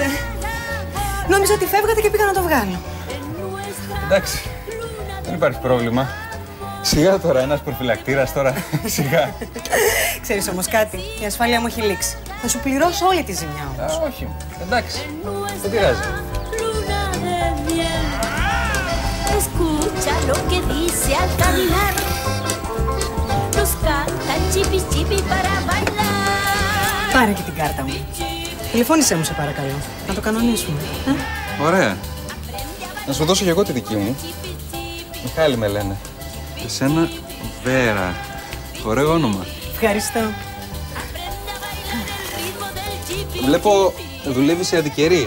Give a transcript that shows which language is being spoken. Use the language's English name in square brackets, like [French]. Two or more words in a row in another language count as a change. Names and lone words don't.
[Greek] Νόμιζα ότι φεύγατε και πήγα να το βγάλω. Εντάξει, δεν υπάρχει πρόβλημα. Σιγά τώρα, ένας προφυλακτήρας τώρα, σιγά. Ξέρεις όμως κάτι, η ασφάλεια μου έχει λήξει. Θα σου πληρώσω όλη τη ζημιά όμως. Όχι, εντάξει, δεν πειράζει. [Spanish] Escucha lo que dice al caminar. Los cantan chipi chipi para bailar. [Greek] Πάρε και την κάρτα μου. Τηλεφώνησέ μου σε παρακαλώ, να το κανονίσουμε. Ωραία. Να σου δώσω και εγώ τη δική μου. Μιχάλη με λένε. Εσένα Βέρα. Ωραίο όνομα. Ευχαριστώ. Βλέπω δουλεύει σε αντικερί.